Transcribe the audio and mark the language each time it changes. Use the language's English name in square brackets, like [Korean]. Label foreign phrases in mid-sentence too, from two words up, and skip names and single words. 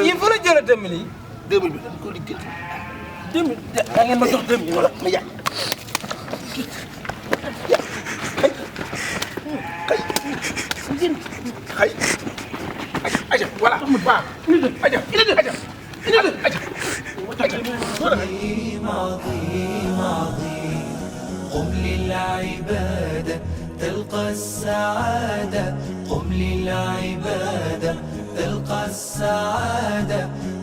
[Wolof] yéen fa la jëlee demel yi 2000 bi dañ ko liggéey. 2000 da ngeen ma jox 2000 wala ma yàq. xay. aja voilà waaw. aja aja. [Arabic] عظيم عظيم عظيم قم للعبادة تلقى السعادة قم للعبادة تلقى السعادة